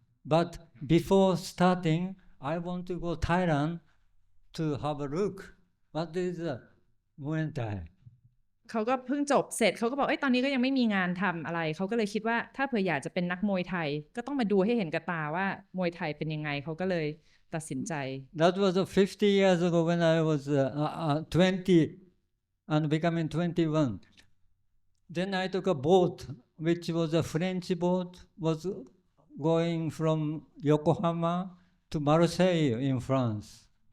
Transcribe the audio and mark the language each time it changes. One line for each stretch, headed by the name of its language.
English: But before starting, I want to go Thailand to have a look. What is Muay Thai?
Thai: เขาก็เพิ่งจบเสร็จเขาก็บอกตอนนี้ก็ยังไม่มีงานทำอะไรเขาก็เลยคิดว่าถ้าเผื่ออยากจะเป็นนักมวยไทยก็ต้องมาดูให้เห็นกับตาว่ามวยไทยเป็นยังไงเขาก็เลยตัดสินใจ
English: That was 50 years ago when I was 20 and becoming 21. Then I took a boat which was a French boat was going from Yokohama to Marseille in France.